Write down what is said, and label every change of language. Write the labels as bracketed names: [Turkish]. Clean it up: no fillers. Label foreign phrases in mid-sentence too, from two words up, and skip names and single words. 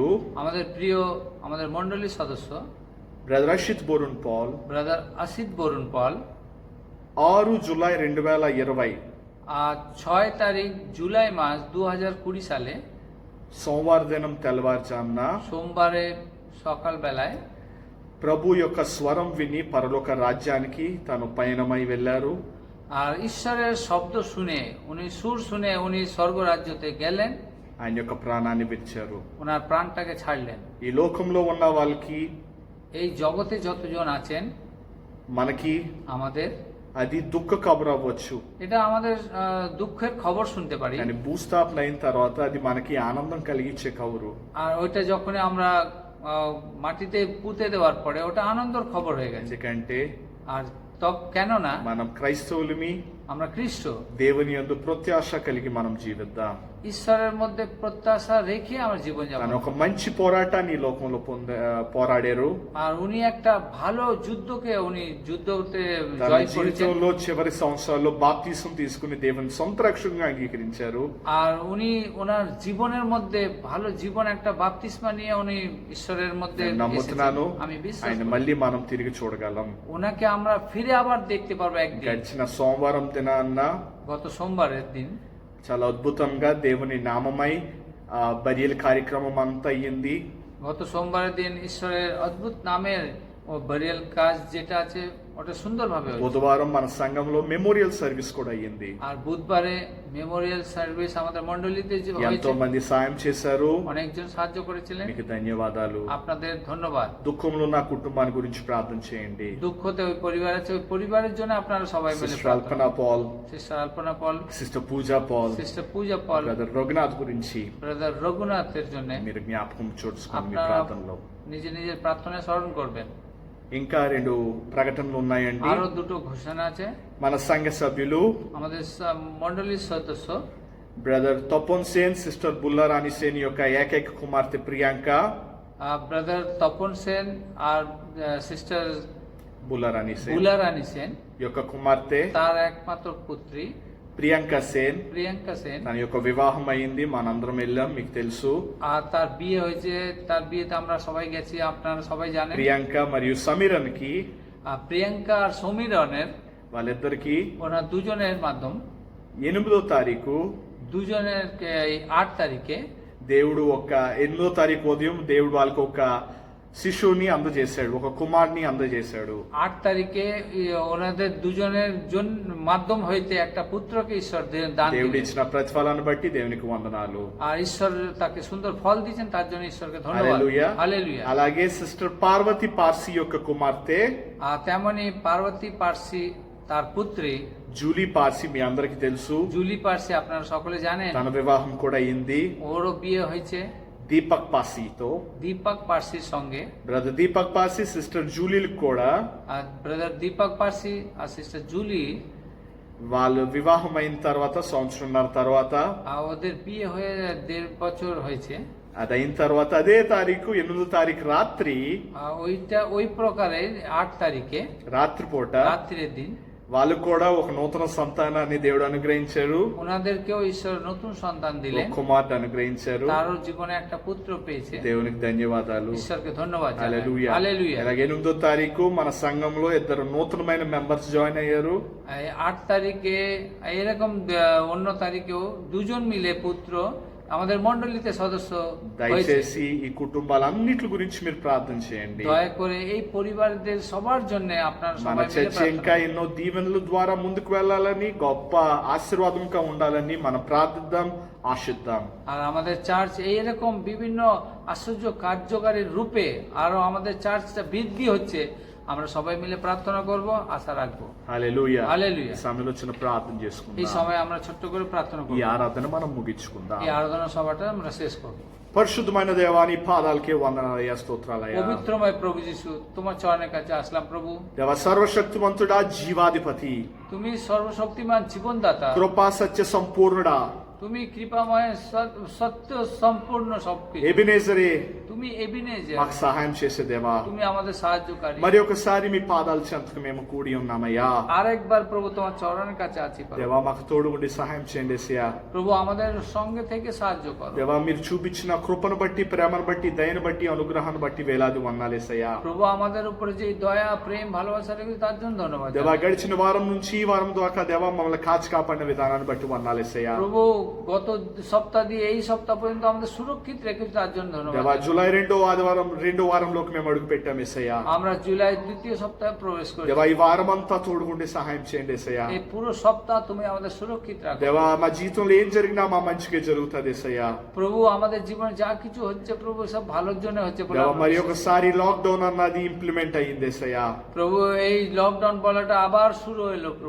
[Bangla] আমাদের প্রিয় আমাদের মন্ডলীর সদস্য [Telugu] బ్రదర్ అషిత్ బోరున్ పాల్ [Bangla] ব্রাদার আসিত বরুণ পল [Telugu] 6 జూలై 2020 [Bangla] আর 6 তারিখ জুলাই মাস 2020 সালে [Telugu] సోమవారం దినం తెల్లవారుజామున [Bangla] সোমবারে সকাল বেলায় [Telugu] ప్రభు యొక్క స్వరం విని పరలోక రాజ్యానికి తాను పయనమై వెళ్లారు. [Bangla] আর ঈশ্বরের শব্দ শুনে উনি সুর শুনে উনি স্বর্গরাজ্যতে গেলেন। [Telugu] ఆయన యొక్క ప్రాణాన్ని విడిచారు. [Bangla] ওনার প্রাণটাকে ছাড়লেন। [Telugu] ఈ లోకంలో ఉన్న వాళ్ళకి [Bangla] এই জগতে যতজন আছেন [Telugu] మనకి [Bangla] আমাদের [Telugu] అది దుఃఖ కబురు అవ్వచ్చు, [Bangla] এটা আমাদের দুঃখের খবর শুনতে পারি। [Telugu] కానీ భూస్థాపన అయిన తర్వాత అది మనకి ఆనందం కలిగించే కబురు। [Bangla] আর ওইটা যখনই আমরা মাটিতে পুঁতে দেওয়ার পরে ওটা আনন্দের খবর হয়ে গেছে। [Telugu] ఎందుకంటే [Bangla] আর কেননা [Telugu] మనం క్రైస్తవులమి, [Bangla] আমরা খ্রিস্ট, [Telugu] దేవుని యందు ప్రత్యాశ కలిగి మనం జీవిద్దాం। [Bangla] ঈশ্বরের মধ্যে প্রত্যাশা রেখে আমার জীবন [Telugu] కానీ [Bangla] যাপন। [Telugu] ఒక మంచి పోరాటాన్ని ఈ లోకంలో పోరాడారు। [Bangla] আর উনি একটা ভালো যুদ্ধকে উনি যুদ্ধতে [Telugu] తన [Bangla] জয় করেছেন। [Telugu] జీవితంలో చివరి సంవత్సరాల్లో బాప్తిసం తీసుకుని దేవుని సొంత రక్షణగా అంగీకరించారు। [Bangla] আর উনি ওনার জীবনের মধ্যে ভালো জীবন একটা বাপ্তিস্মা নিয়ে উনি ঈশ্বরের মধ্যে [Telugu] నేను నమ్ముతున్నాను [Bangla] এসেছেন। আমি বিশ্বাস [Telugu] ఆయన [Bangla] করি। [Telugu] మళ్ళీ మనం తిరిగి చూడగలం। [Bangla] ওনাকে আমরা ফিরে আবার দেখতে পারবো একদিন। [Telugu] గడిచిన సోమవారం దినాన్న [Bangla] গত সোমবারের দিন [Telugu] చాలా అద్భుతంగా దేవుని నామమై బరియల్ కార్యక్రమం అంతా అయ్యింది। [Bangla] গত সোমবারের দিন ঈশ্বরের অদ্ভুত নামের ও বারিয়াল কাজ যেটা আছে ওটা সুন্দরভাবে হয়েছে। [Telugu] బుధవారం మన సంఘంలో [English] memorial service [Telugu] కూడా అయ్యింది। [Bangla] আর বুধবারে [English] memorial service [Bangla] আমাদের মণ্ডলীতে যে [Telugu] ఎంతో [Bangla] হয়েছে, [Telugu] మంది సాయం చేశారు, [Bangla] অনেকজন সাহায্য করেছিলেন। [Telugu] మీకు ధన్యవాదాలు। [Bangla] আপনাদের ধন্যবাদ। [Telugu] దుఃఖంలో నా కుటుంబాన్ని గురించి ప్రార్థన చేయండి। [Bangla] দুঃখতে ওই পরিবার আছে, ওই পরিবারের জন্য আপনারা সবাই মিলে [Telugu] సిస్టర్ అల్పన పాల్, [Bangla] সিস্টার আলপনা পল, [Telugu] సిస్టర్ పూజా పాల్, [Bangla] সিস্টার পূজা পল, [Telugu] బ్రదర్ రఘునాథ్ గురించి [Bangla] ব্রাদার రఘুনাথের জন্য [Telugu] మీరు జ్ఞాపకం చూసుకోండి మీ [Bangla] আপনারা [Telugu] ప్రార్థనలో। [Bangla] নিজে নিজের প্রার্থনায় স্মরণ করবেন। [Telugu] ఇంకా 2 ప్రకటనలు ఉన్నాయండి। [Bangla] আরো দুটো ঘোষণা আছে। [Telugu] మన సంఘ సభ్యులు [Bangla] আমাদের মণ্ডলীর সদস্য [Telugu] బ్రదర్ తపన్ సేన్, సిస్టర్ బుల్లారాణి సేన్ యొక్క ఏకైక కుమార్తె ప్రియాంక, [Bangla] ব্রাদার তপন সেন আর সিস্টার [Telugu] బుల్లారాణి సేన్ [Bangla] বুলারানী সেন [Telugu] యొక్క కుమార్తె [Bangla] তার একমাত্র পুত্রী [Telugu] ప్రియాంక సేన్, [Bangla] প্রিয়াঙ্কা সেন। [Telugu] తన యొక్క వివాహం అయింది, మనందరం వెళ్ళాం, మీకు తెలుసు। [Bangla] আর তার বিয়ে হয়েছে, তার বিয়েতে আমরা সবাই গেছি, আপনারা সবাই জানেন। [Telugu] ప్రియాంక మరియు సమీరన్ కి, [Bangla] আর ప్రిয়াঙ্কা আর সমীরনের [Telugu] వాళ్ళిద్దరికి [Bangla] ওনার দুজনের মাধ্যম [Telugu] 8వ తారీఖు [Bangla] দুজনের এই 8 তারিখে [Telugu] దేవుడు 8వ తారీఖు ఉదయం దేవుడు వాళ్ళకి ఒక శిశువుని అందజేశాడు, ఒక కుమారుని అందజేశాడు। [Bangla] 8 তারিখে ওনাদের দুজনের মাধ্যম হইতে একটা পুত্রকে ঈশ্বর দান [Telugu] దేవుడు [Bangla] দিলেন। [Telugu] ఇచ్చిన ప్రతిఫలాన్ని బట్టి దేవునికి వందనాలు। [Bangla] আর ঈশ্বর তাকে সুন্দর ফল দিয়েছেন, তার জন্য ঈশ্বরকে ধন্যবাদ। [Telugu] హల్లెలూయా। [Bangla] হালেলুয়া। [Telugu] అలాగే సిస్టర్ పార్వతి పార్సీ యొక్క కుమార్తె [Bangla] আর তেমনি পার্বতী পার্সি তার পুত্রী [Telugu] జూలీ పార్సీ మీ అందరికి తెలుసు, [Bangla] জুলি পার্সি আপনারা সকলে জানেন। [Telugu] తన వివాహం కూడా అయింది [Bangla] ওরও বিয়ে হয়েছে [Telugu] దీపక్ పార్సీతో। [Bangla] দীপক পার্সির সঙ্গে। [Telugu] బ్రదర్ దీపక్ పార్సీ సిస్టర్ జూలీలకు కూడా [Bangla] আর బ్రదర్ দীপক পার্সি আর সিস্টার জুলি [Telugu] వాళ్ళు వివాహం అయిన తర్వాత సంవత్సరంన్నర తర్వాత [Bangla] ওদের বিয়ে হয়ে 1.5 বছর হয়েছে। [Telugu] అది అయిన తర్వాత అదే తారీఖు 8వ తారీఖు రాత్రి, [Bangla] ওইটা ওই প্রকারে 8 তারিখে [Telugu] రాత్రిపూట [Bangla] রাত্রের দিন [Telugu] వాళ్ళకు కూడా ఒక నూతన సంతానాన్ని దేవుడు అనుగ్రహించారు, [Bangla] ওনাদেরকেও ঈশ্বর নতুন সন্তান [Telugu] ఒక [Bangla] দিলেন, [Telugu] కుమార్తె అనుగ్రహించారు। [Bangla] তারও জীবনে একটা পুত্র পেয়েছে। [Telugu] దేవునికి ధన్యవాదాలు। [Bangla] ঈশ্বরকে ধন্যবাদ জানাই। [Telugu] హల్లెలూయా। [Bangla] হালেলুয়া। [Telugu] అలాగే 8వ తారీఖు మన సంఘంలో 2 నూతనమైన [English] members join [Telugu] అయ్యారు। [Bangla] 8 তারিখে এরকম অন্য তারিখেও দুজন মিলে পুত্র আমাদের মণ্ডলীতে সদস্য হয়েছে। [Telugu] దయచేసి ఈ కుటుంబాలన్నిటి గురించి మీరు ప్రార్థన చేయండి। [Bangla] দয়া করে এই পরিবারদের সবার জন্য আপনারা [Telugu] మన [Bangla] সবাই মিলে [Telugu] చర్చ [Bangla] প্রার্থনা [Telugu] ఇంకా ఎన్నో దీవెనల ద్వారా ముందుకు వెళ్ళాలని, గొప్ప ఆశీర్వాదంగా ఉండాలని మనం ప్రార్థిద్దాం, ఆశిద్దాం। [Bangla] আর আমাদের চার্চ এইরকম বিভিন্ন আশ্চর্য কার্যকারীর রূপে আরো আমাদের চার্চটা বৃদ্ধি হচ্ছে, আমরা সবাই মিলে প্রার্থনা করব, আশা রাখবো। [Telugu] హల్లెలూయా। హల్లెలూయా। ఈ సమయంలో చిన్న ప్రార్థన [Bangla] এই [Telugu] చేసుకుందాం, [Bangla] সময় আমরা ছোট্ট করে প্রার্থনা [Telugu] ఈ [Bangla] করব। [Telugu] ఆరాధన మనం ముగించుకుందాం। [Bangla] এই আরাধনা সভাটা আমরা শেষ করব। [Telugu] పరిశుద్ధమైన దేవాని పాదాలకే వందనాలయ్యా, స్తోత్రాలయ్యా। [Bangla] পবিত্রময় প্রভু যিশু, তোমার চরণের কাছে আসলাম প্রভু। [Telugu] దేవ సర్వశక్తివంతుడా, జీవాధిపతి, [Bangla] তুমি సర్వশক্তিমান জীবনদাতা, [Telugu] కృపా సత్య సంపూర్ణుడా, [Bangla] তুমি কৃপাময় সত্য সম্পূর্ণ সবকিছু, [Telugu] ఎబినేజరే, [Bangla] তুমি ఎబినేజర్, [Telugu] మాకు సహాయం చేసే దేవా। [Bangla] তুমি আমাদের সাহায্যকারী। [Telugu] మరి ఒకసారి మీ పాదాల చెంతకు మేము కూడి ఉన్నామయ్యా। [Bangla] আরেকবার প্রভু তোমার চরণের কাছে আছি প্রভু। [Telugu] దేవా మాకు తోడు ఉండి సహాయం చేయండి యేసయ్యా। [Bangla] প্রভু আমাদের সঙ্গে থেকে সাহায্য করো। [Telugu] దేవా మీరు చూపించిన కృపను బట్టి, ప్రేమను బట్టి, దయను బట్టి, అనుగ్రహాన్ని బట్టి వేలాది వందనాలేసయ్యా। [Bangla] প্রভু আমাদের উপরে যে দয়া প্রেম ভালোবাসা রেখেছে তার জন্য ধন্যবাদ। [Telugu] దేవా గడిచిన వారం నుంచి ఈ వారం దాకా దేవా మమ్మల్ని కాచి కాపాడిన విధానాన్ని బట్టి వందనాలేసయ్యా। [Bangla] প্রভু গত সপ্তাহ দিয়ে এই সপ্তাহ পর্যন্ত আমাদের সুরক্ষিত রেখেছে, তার জন্য [Telugu] దేవా [Bangla] ধন্যবাদ। [Telugu] జూలై రెండో వారంలోకి మేము అడుగు పెట్టాం యేసయ్యా. [Bangla] আমরা জুলাই দ্বিতীয় সপ্তাহে প্রবেশ করি। [Telugu] దేవా ఈ వారం అంతా తోడుకుండి సహాయం చేయండి యేసయ్యా. [Bangla] এই পুরো সপ্তাহ তুমি আমাদের সুরক্ষিত রাখো। [Telugu] దేవా మా జీవితంలో ఏం జరిగినా మా మంచిగా జరుగుతుంది యేసయ్యా. [Bangla] প্রভু আমাদের জীবনে যা কিছু হচ্ছে প্রভু সব ভালোর জন্য হচ্ছে বলে [Telugu] దేవా [Bangla] আমরা [Telugu] మరి [Bangla] বিশ্বাস করি। [Telugu] ఒకసారి లాక్డౌన్ అన్నది ఇంప్లిమెంట్ అయ్యింది యేసయ్యా. [Bangla] প্রভু এই লকডাউন বলাটা আবার শুরু হইলো প্রভু।